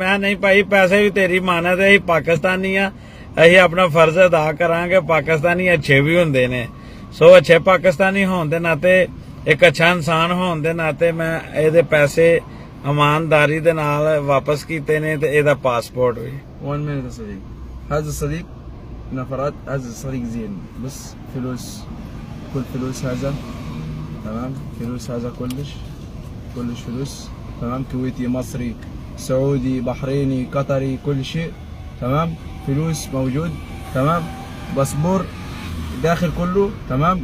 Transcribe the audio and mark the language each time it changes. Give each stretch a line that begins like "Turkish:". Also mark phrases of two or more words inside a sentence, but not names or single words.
Punjabi: ਮੈਂ ਨਹੀਂ ਭਾਈ, ਪੈਸੇ ਵੀ ਤੇਰੀ ਅਮਾਨਤ ਹੈ, ਪਾਕਿਸਤਾਨੀ ਆਂ, ਅਸੀਂ ਆਪਣਾ ਫ਼ਰਜ਼ ਅਦਾ ਕਰਾਂਗੇ। ਪਾਕਿਸਤਾਨੀ ਅੱਛੇ ਵੀ ਹੁੰਦੇ ਨੇ, ਸੋ ਅੱਛੇ ਪਾਕਿਸਤਾਨੀ ਹੋਣ ਦੇ ਨਾਤੇ, ਇੱਕ ਅੱਛਾ ਇਨਸਾਨ ਹੋਣ ਦੇ ਨਾਤੇ ਮੈਂ ਏਹਦੇ ਪੈਸੇ ਈਮਾਨਦਾਰੀ ਦੇ ਨਾਲ ਵਾਪਸ ਕੀਤੇ ਨੇ ਤੇ ਏਹਦਾ ਪਾਸਪੋਰਟ ਵੀ।
Arabic: 1 minute يا صديق. هذا الصديق نفرات، هذا الصديق زين بس فلوس، كل فلوس هذا تمام، فلوس هذا كلش فلوس تمام، كويتي مصري سعودي بحريني قطري كل شيء تمام، فلوس موجود تمام، باسبور داخل كله تمام.